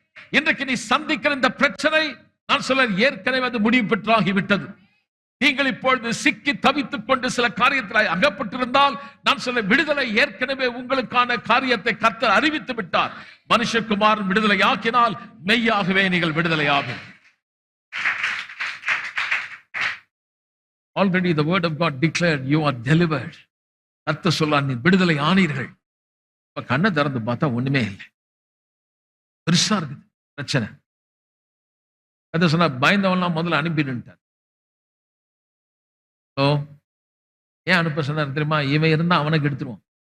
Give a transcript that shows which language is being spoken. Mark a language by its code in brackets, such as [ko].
[ta] இன்றைக்கு நீ சந்திக்கிற இந்த பிரச்சனை, நான் சொல்ல, ஏற்கனவே அது முடிவு பெற்றாகிவிட்டது. நீங்கள் இப்பொழுது சிக்கி தவித்துக் கொண்டு சில காரியத்தில் அகப்பட்டிருந்தால், நான் சொல்ல, விடுதலை ஏற்கனவே உங்களுக்கான காரியத்தை கர்த்தர் அறிவித்து விட்டார். மனுஷகுமாரன் விடுதலை ஆக்கினால் மெய்யாகவே நீங்கள் விடுதலை ஆகும். [en] Already the word of God declared you are delivered. [ta] கர்த்தர் சொல்றார், நீ விடுதலை ஆனீர்கள். இப்ப கண்ணை திறந்து பார்த்தா ஒண்ணுமே இல்லை, பெருசா இருக்குது பிரச்சனை. கர்த்தர் சொன்னா, பயந்தவன்லாம் முதல்ல அனுப்பிடுன்ட்டார். ஏன் அனுப்ப சொன்னார் தெரியுமா? இவன் இருந்தா அவனுக்கு எடுத்துருவான்.